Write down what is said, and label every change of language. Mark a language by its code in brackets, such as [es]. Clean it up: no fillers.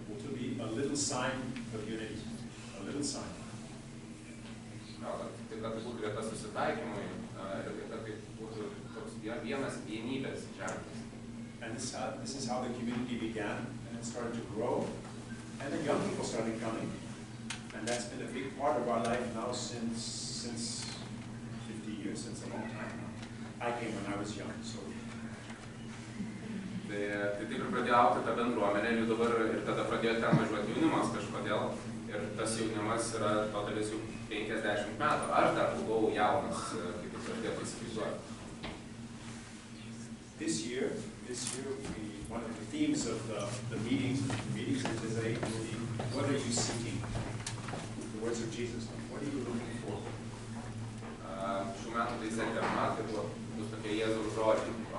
[en] To be a little sign of unity, a little sign. [lt] Tai kad būtų vieta susitaikymui ir kad tai būtų toks vienas vienybės ženklas. [en] And this is how the community began, and it started to grow. And the young people started coming, and that's been a big part of our life now since 50 years, since a long time now. I came when I was young, so. [lt] Tai taip ir pradėjo augti ta bendruomenė, ir dabar ir tada pradėjo ten važiuoti jaunimas kažkodėl, ir tas jaunimas yra to dalis jau 50 metų. Aš dar buvau jaunas, kaip ir pradėjau įsivaizduoti. [en] This year, one of the themes of the meetings is what are you seeking? The words of Jesus. What are you looking for? [lt] Šių metų Taizė tema, tai bus tokie Jėzaus žodžiai.